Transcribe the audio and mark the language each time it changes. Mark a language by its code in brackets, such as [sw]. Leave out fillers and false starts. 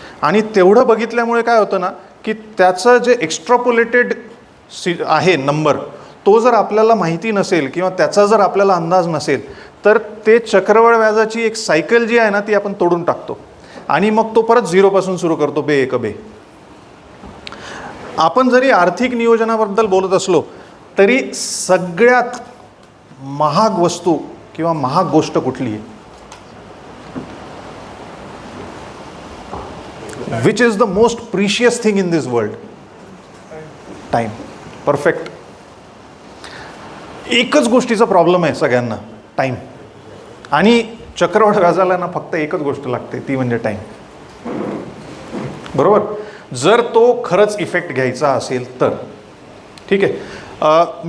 [mr] आणि तेवढं बघितल्यामुळे काय होतं ना की त्याचं जे एक्स्ट्रापोलेटेड आहे नंबर, तो जर आपल्याला माहिती नसेल किंवा त्याचा जर आपल्याला अंदाज नसेल तर ते चक्रवाढ व्याजाची एक सायकल जी आहे ना ती आपण तोडून टाकतो आणि मग तो परत झिरोपासून सुरू करतो, बे एक बे. आपण जरी आर्थिक नियोजनाबद्दल बोलत असलो तरी सगळ्यात महाग वस्तू किंवा महाग गोष्ट कुठली आहे? [en] Which is the most precious thing in this world? Time. Perfect. [mr] एकच गोष्टीचा प्रॉब्लेम आहे सगळ्यांना, टाईम. आणि चक्रवाढ व्याजाला ना फक्त एकच गोष्ट लागते, ती म्हणजे टाईम. बरोबर. जर तो खरंच इफेक्ट घ्यायचा असेल तर ठीक आहे.